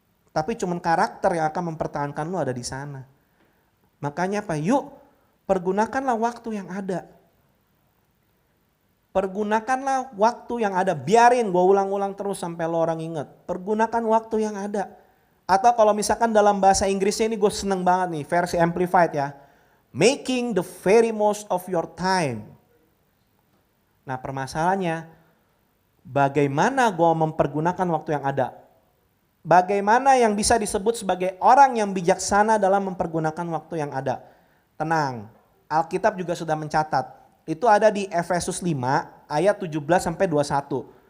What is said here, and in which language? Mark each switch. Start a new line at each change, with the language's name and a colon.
Indonesian: Tapi cuman karakter yang akan mempertahankan lo ada di sana. Makanya apa? Yuk pergunakanlah waktu yang ada. Pergunakanlah waktu yang ada. Biarin gue ulang-ulang terus sampai lo orang inget. Pergunakan waktu yang ada. Atau kalau misalkan dalam bahasa Inggrisnya ini gue seneng banget nih, versi amplified ya.
English: Making the very most of your time.
Indonesian: Nah permasalahannya, bagaimana gue mempergunakan waktu yang ada? Bagaimana yang bisa disebut sebagai orang yang bijaksana dalam mempergunakan waktu yang ada? Tenang, Alkitab juga sudah mencatat. Itu ada di Efesus 5 ayat 17 sampai 21.